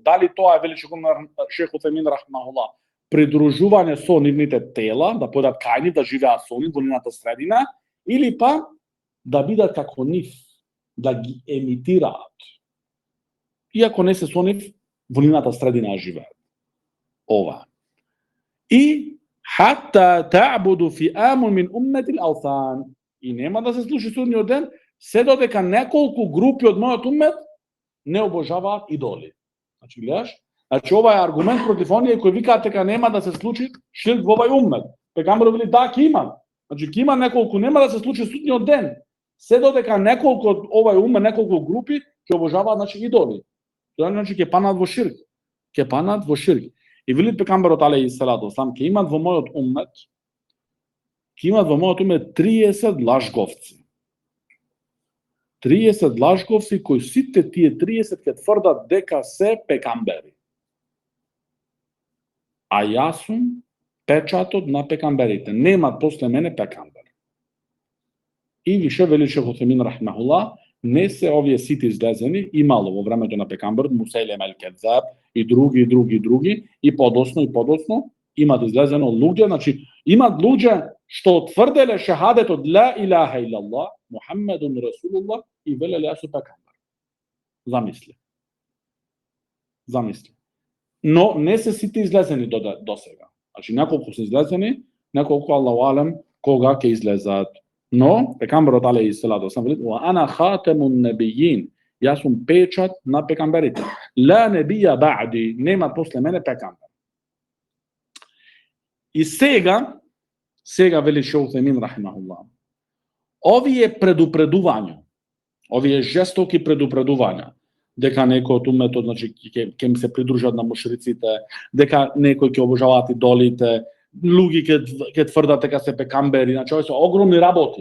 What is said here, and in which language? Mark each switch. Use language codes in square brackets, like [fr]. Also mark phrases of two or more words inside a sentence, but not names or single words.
[mk] Дали тоа е, вели шейх Утхемин рахимахуллах, придружување со нивните тела, да појдат кај нив, да живеат со нив во нивната средина, или па да бидат како нив, да ги емитираат, иако не се со нив во нивната средина живеат. Ова. [ar] И حتى تعبد فئام من أمة الأوثان. [mk] И нема да се случи судниот ден се додека неколку групи од мојот умет не обожаваат идоли. Значи, гледаш? Значи, ова е аргумент против оние кои викаат дека нема да се случи ширк во овој умет. Пегамберот вели да, ќе има. Значи, ќе има неколку, нема да се случи судниот ден. Се додека неколку од овој умет, неколку групи ќе обожаваат, значи, идоли. Тоа значи ќе панат во ширк. И вели пекамберот [ar] عليه الصلاة والسلام, [mk] ќе имат во мојот уммет 30 лажговци. 30 лажговци кои сите тие 30 ќе тврдат дека се пекамбери. А јас сум печатот на пекамберите. Нема после мене пекамбер. И више вели шейх Утхемин рахимахуллах, не се овие сите излезени, имало во времето на пекамберот Мусейлем ел-Кедзаб и други, и подосно имат излезено луѓе, значи имат луѓе што тврделе шахадетот [ar] لا إله إلا الله محمد رسول الله [mk] и велеле јас сум пекамбер. Замисли. Но не се сите излезени до сега. Значи неколку се излезени, неколку [ar] الله أعلم [mk] кога ќе излезат. Но пекамберот [ar] عليه الصلاة والسلام [mk] вели: [ar] "وأنا خاتم النبيين", [mk] јас сум печат на пекамберите. [ar] لا نبي بعدي, [mk] нема после мене пекамбер. И сега вели шейх Утхемин рахимахуллах, овие предупредувања, овие жестоки предупредувања, дека некои од умметот, значи, ќе им се придружат на мушриците, дека некои ќе обожаваат идолите, луѓе ќе тврдат дека се пекамбери, значи ова се огромни работи.